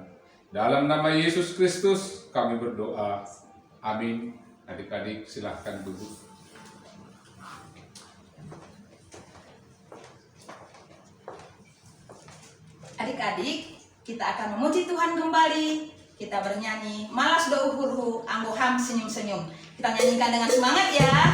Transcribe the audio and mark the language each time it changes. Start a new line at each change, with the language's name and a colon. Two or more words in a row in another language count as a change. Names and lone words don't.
Indonesian: Dalam nama Yesus Kristus kami berdoa. Amin. Adik-adik silahkan duduk. Adik-adik, kita akan memuji Tuhan kembali. Kita bernyanyi
Batak Simalungun: malas do uhurhu anggo ham senyum-senyum.
Indonesian: Kita nyanyikan dengan semangat ya.